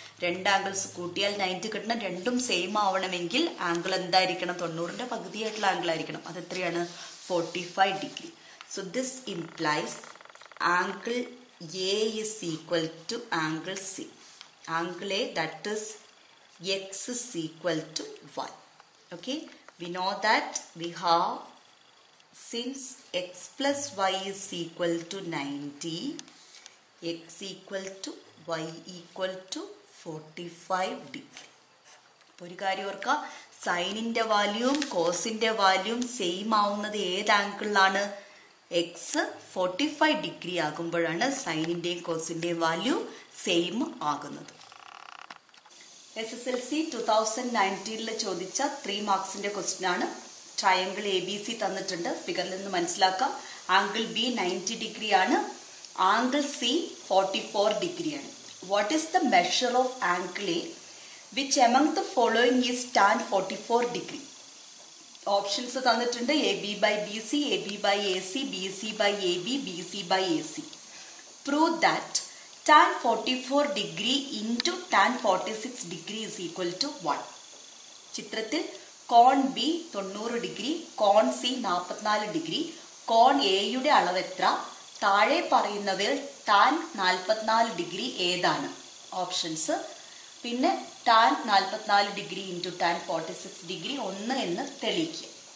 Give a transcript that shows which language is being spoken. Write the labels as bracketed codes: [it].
[ml] രണ്ട് ആംഗിൾസ് കൂട്ടിയാൽ 90 കിട്ടണം. രണ്ടും സെയിം ആവണമെങ്കിൽ ആംഗിൾ എന്തായിരിക്കണം? 90ന്റെ പകുതിയായിട്ടുള്ള ആംഗിൾ ആയിരിക്കണം. അത് എത്രയാണ്? 45 degree. [en] So this implies angle A is equal to angle C. Angle A, that is x is equal to y. Okay, we know that we have, since x plus y is equal to 90, x equal to y equal to 45 degree. [ml] ഒരു കാര്യം ഓർക്കുക, സൈനിന്റെ വാല്യൂവും കോസിന്റെ വാല്യൂവും same ആവുന്നത് ഏത് ആംഗിളിലാണ്? X 45 degree ആകുമ്പോഴാണ് സൈനിന്റെയും കോസിന്റെയും value same ആകുന്നത്. SSLC 2019 ചോദിച്ച 3 മാർക്സിന്റെ question ആണ്. Triangle A B C തന്നിട്ടുണ്ട്. ഫിഗറിൽ നിന്ന് മനസ്സിലാക്കാം. ആംഗിൾ ബി 90 ഡിഗ്രി ആണ്. ആംഗിൾ സി 44 ഡിഗ്രി ആണ്. [en] What is the measure of angle A which among the following is tan 44 degree? [ml] Options തന്നിട്ടുണ്ട്. [en] A B by B C, A B by A C, B C by A B, B C by A C. Prove that tan 44 degree into tan 46 degree is equal to 1. [ml] ചിത്രത്തിൽ കോൺ B 90 degree, കോൺ C 44 degree, കോൺ എയുടെ അളവ് എത്ര? താഴെ പറയുന്നവയിൽ tan 44 degree ഏതാണ്? Options. പിന്നെ tan 44 degree into tan 46 degree 1 എന്ന് തെളിയിക്കുക.